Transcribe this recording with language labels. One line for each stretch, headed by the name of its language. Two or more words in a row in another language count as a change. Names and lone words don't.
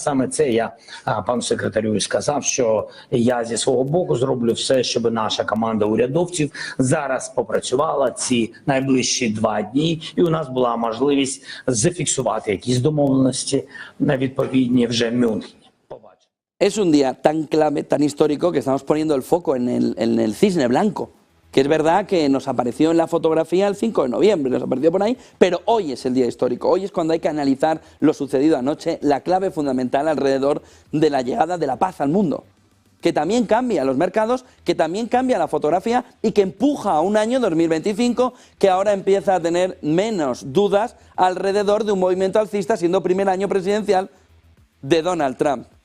Ukrainian: Саме це я пану секретарю і сказав, що я зі свого боку зроблю все, щоб наша команда урядовців зараз попрацювала ці найближчі 2 дні, і у нас була можливість зафіксувати якісь домовленості відповідні вже в Мюнхені.
Spanish: Es un día tan clave, tan histórico, que estamos poniendo el foco en el cisne blanco. Que es verdad que nos apareció en la fotografía el 5 de noviembre, nos apareció por ahí, pero hoy es el día histórico, hoy es cuando hay que analizar lo sucedido anoche, la clave fundamental alrededor de la llegada de la paz al mundo, que también cambia los mercados, que también cambia la fotografía y que empuja a un año 2025 que ahora empieza a tener menos dudas alrededor de un movimiento alcista, siendo primer año presidencial de Donald Trump.